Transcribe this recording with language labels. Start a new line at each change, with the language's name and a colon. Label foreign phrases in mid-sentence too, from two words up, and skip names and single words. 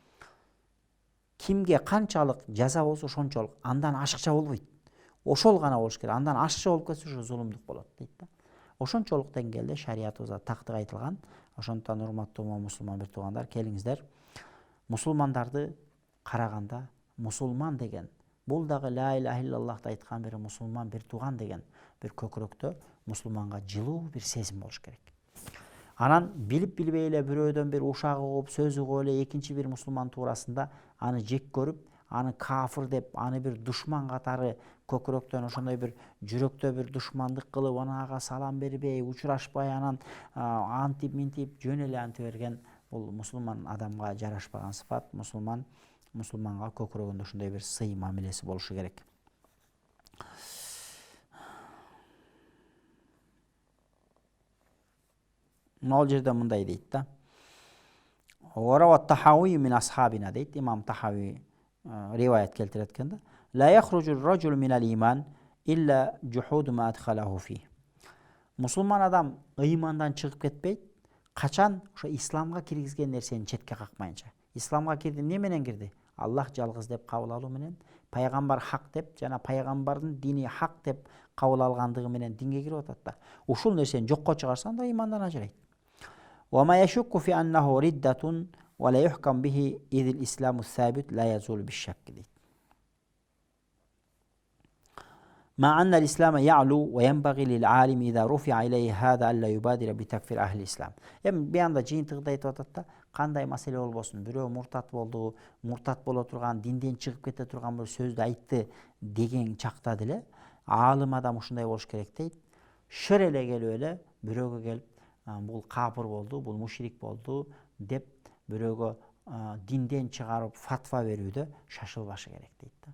Kyrgyz: Кимге канчалык жаза болсо ошончолук, андан ашыкча болбойт. Ошол гана болуш керек. Андан ашыкча болуп кетсе ушу зулумдук болот дейт да. Ошончолук деңгээлде шариятыбызда тактык айтылган. Ошондуктан урматтуу мусулман бир туугандар, келиңиздер. Мусулмандарды караганда мусулман деген, бул дагы
Arabic: لا إله إلا الله
Kyrgyz: айткан бир мусулман, бир тууган деген бир көкүрөктө мусулманга жылуу бир сезим болуш керек. Анан билип билбей эле бирөөдөн бир ушак угуп, сөз угуп эле экинчи бир мусулман туурасында аны жек көрүп, аны кафир деп, аны бир душман катары көкүрөктөн ошондой бир жүрөктө бир душмандык кылып анага салам бербей учурашпай анан антип минтип жөн эле анте берген бул мусулман адамга жарашпаган сыфат. Мусулманга көкүрөгүндө ушундай бир сый мамилеси болушу керек. Ал жерде мындай дейт да. Орават Тахауи
Arabic: من أصحابنا
Kyrgyz: дейт. Имам Тахауи риваят келтирет экен да.
Arabic: لا يخرج الرجل من الإيمان إلا جحود ما أدخله فيه.
Kyrgyz: Мусулман адам ыймандан чыгып кетпейт, качан ошо исламга киргизген нерсени четке какмайынча. Исламга кирди, эмне менен кирди? Аллах жалгыз деп кабыл алуу менен, пайгамбар хак деп жана пайгамбардын дини хак деп кабыл алгандыгы менен динге кирип атат да. Ушул нерсени жокко чыгарсаң да ыймандан ажырайт.
Arabic: وما يشك في أنه ردة ولا يحكم به إذ الإسلام ثابت لا يزول بالشك дейт. مع أن الإسلام يعلو وينبغي للعالم إذا رفع إليه هذا ألا يبادر بتكفير أهل الإسلام.
Kyrgyz: Bir anda жыйынтыгында айтып атат да, кандай маселе болбосун, бирөө муртат болду, муртат боло турган, динден чыгып кете турган бир сөздү айтты деген чакта деле аалым адам ушундай болуш керек дейт. Шыр эле келип эле бирөөгө келип, бул капыр болду, бул мушрик болду деп бирөөгө динден чыгарып фатва берүүдө шашылбашы керек дейт да.